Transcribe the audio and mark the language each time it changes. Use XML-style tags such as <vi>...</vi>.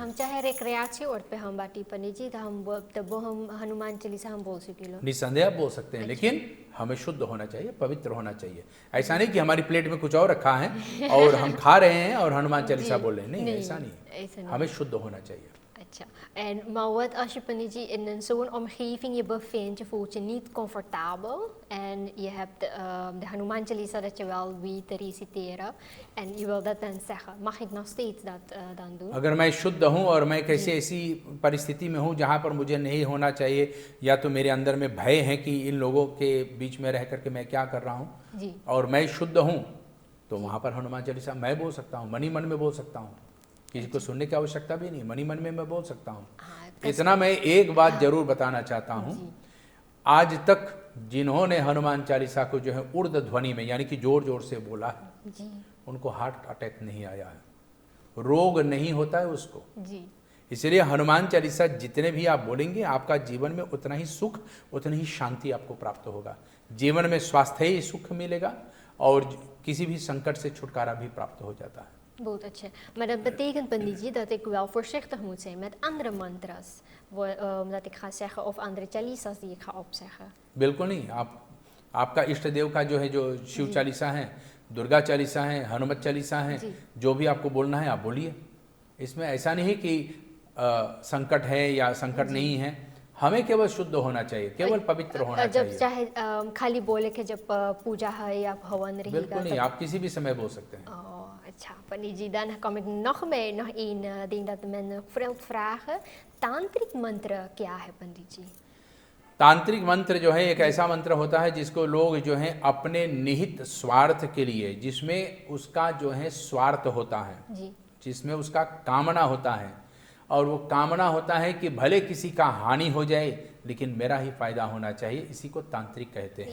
<hi>हम चाहे रिक्रिएशन और पे हम बाटी पंडित जी, तब हम हनुमान चालीसा हम बोल सके। निसंदेह बोल सकते हैं, लेकिन हमें शुद्ध होना चाहिए, पवित्र होना चाहिए। ऐसा नहीं कि हमारी प्लेट में कुछ और रखा है और हम खा रहे हैं और हनुमान चालीसा बोल रहे हैं, नहीं, ऐसा नहीं, हमें शुद्ध होना चाहिए। अच्छा,</hi> <nl>en maar wat als je panetje in zo'n omgeving je bevindt, je voelt je niet comfortabel en je hebt de Hanuman Chalisa dat je wel weet te reciteren en je wil dat dan zeggen, mag ik nog steeds dat dan doen?</nl> <hi>अगर मैं शुद्ध हूँ और मैं कैसे ऐसी परिस्थिति में हूँ जहाँ पर मुझे नहीं होना चाहिए, या तो मेरे अंदर में भय है कि इन लोगों के बीच में रह करके मैं क्या कर रहा हूँ, जी, और मैं शुद्ध हूँ, तो वहाँ पर हनुमान चालीसा मैं बोल सकता हूँ, मन ही मन में बोल सकता हूँ, किसी को सुनने की आवश्यकता भी नहीं, मन ही मन में मैं बोल सकता हूँ। इतना मैं एक बात जरूर बताना चाहता हूँ, आज तक जिन्होंने हनुमान चालीसा को जो है उर्द ध्वनि में यानी कि जोर जोर से बोला है, जी, उनको हार्ट अटैक नहीं आया है, रोग नहीं होता है उसको। जी, इसलिए हनुमान चालीसा जितने भी आप बोलेंगे, आपका जीवन में उतना ही सुख, उतनी ही शांति आपको प्राप्त होगा। जीवन में स्वास्थ्य ही सुख मिलेगा और किसी भी संकट से छुटकारा भी प्राप्त हो जाता है। बहुत अच्छा,</hi> <nl>maar dat betekent पंडित जी dat ik wel voorzichtig moet zijn met andere mantras, dat ik ga zeggen of andere chalisas die ik ga opzeggen.</nl> <hi>बिल्कुल नहीं, आपका इष्ट देव का जो है, जो शिव चालीसा है, दुर्गा चालीसा है, हनुमत चालीसा है, जो भी आपको बोलना है आप बोलिए। इसमें ऐसा नहीं कि संकट है या संकट नहीं है, हमें केवल शुद्ध होना चाहिए, केवल पवित्र होना चाहिए। जब चाहे खाली बोले कि जब पूजा है या हवन रहेगा, बिल्कुल नहीं, आप किसी भी समय बोल सकते हैं। अच्छा पंडित जी,</hi> <nl>dan kom ik nog één ding dat men veel vragen,</nl> <hi>तांत्रिक मंत्र क्या है पंडित जी? तांत्रिक मंत्र जो है एक ऐसा मंत्र होता है जिसको लोग जो है अपने निहित स्वार्थ के लिए, जिसमें उसका जो है स्वार्थ होता है जी, जिसमें उसका कामना होता है, और वो कामना होता है कि भले किसी का हानि हो जाए लेकिन मेरा ही फायदा होना चाहिए, इसी को तांत्रिक कहते हैं।</hi>